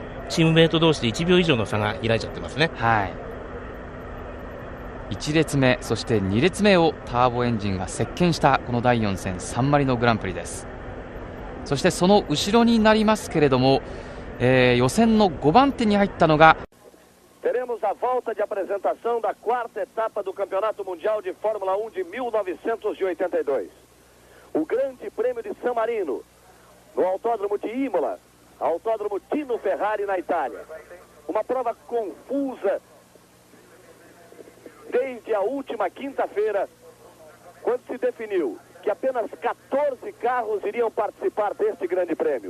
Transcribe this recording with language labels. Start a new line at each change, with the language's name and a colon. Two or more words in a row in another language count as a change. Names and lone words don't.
Japanese: チームメイト同士で1秒以上の差が開いちゃってますね。はい、1列目そして2列目をターボエンジンが席巻したこの第4戦サンマリノグランプリです。そしてその後ろになりますけれども、予選の5番手に入ったのが
Portuguese: Teremos a volta de apresentação da quarta etapa do Campeonato Mundial de Fórmula 1 de 1982. O Grande Prêmio de San Marino, no Autódromo de Imola, Autódromo Tino Ferrari na Itália. Uma prova confusa desde a última quinta-feira, quando se definiu que apenas 14 carros iriam participar deste grande prêmio.